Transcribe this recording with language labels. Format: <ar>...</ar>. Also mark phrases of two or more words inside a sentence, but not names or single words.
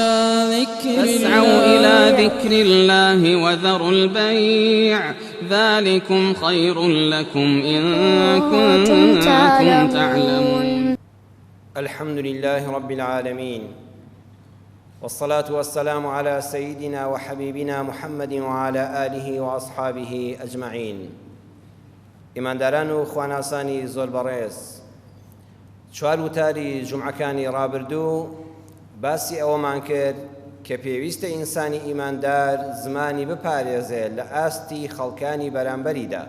<ar>إلى ذكر الله وذروا البيع ذلكم خير لكم إن كنتم تعلمون. الحمد لله رب العالمين، والصلاة والسلام على سيدنا وحبيبنا محمد وعلى آله وأصحابه أجمعين.</ar> <ckb>ئیمانداران و خواناسانی زۆر بەڕێز، چوار وتاری جومعەکانی ڕابردوو باسی ئەوەمان کرد کە پێویستە ئینسانی ئیماندار زمانی بپارێزێت لە ئاستی خەڵکانی بەرامبەریدا.</ckb>